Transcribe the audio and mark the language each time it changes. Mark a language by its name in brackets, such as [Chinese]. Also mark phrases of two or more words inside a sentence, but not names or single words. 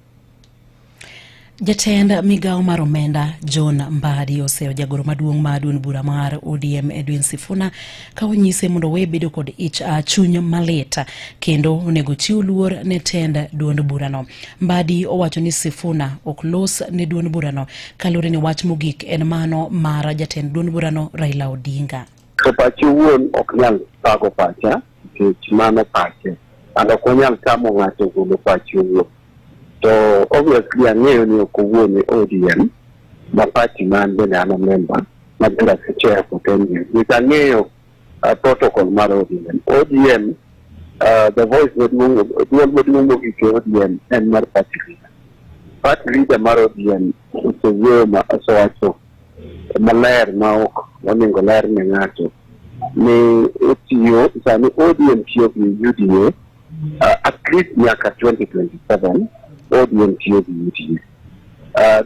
[Luo (Kenya and Tanzania)] Jatend migao mar omenda John Mbadi oseo jagoro maduong' mar duond bura mar ODM Edwin Sifuna ka onyise mondo we bedo kod chuny malit kendo onego chiw luor ne tend duond burano. Mbadi owacho ni Sifuna ok los ne duond burano kaluwore ni wach mogik en mano mar jatend duond burano Raila Odinga. Pachi wuon ok nyal pago pacha nikech mano pache ando ok onyal tamo ng'ato golo pachi wuon. [English] So obviously [Luo (Kenya and Tanzania)] ang'eyo ni ok owuone ODM ma party man bende an member ma benda [English] chair for 10 years. [Luo (Kenya and Tanzania)] Ang'eyo protocol mar ODM [English] the voice [Luo (Kenya and Tanzania)] maduong' mogik ODM en mar [English] party leader. Party leader [Luo (Kenya and Tanzania)] mar ODM osewuoyo ma osewacho maler ma ok onego ler ne ng'ato ni otiyo sani ODM tiyo gi UDA [English] at least [Luo (Kenya and Tanzania)] nyaka 2027 ODM tiyo gi UDA.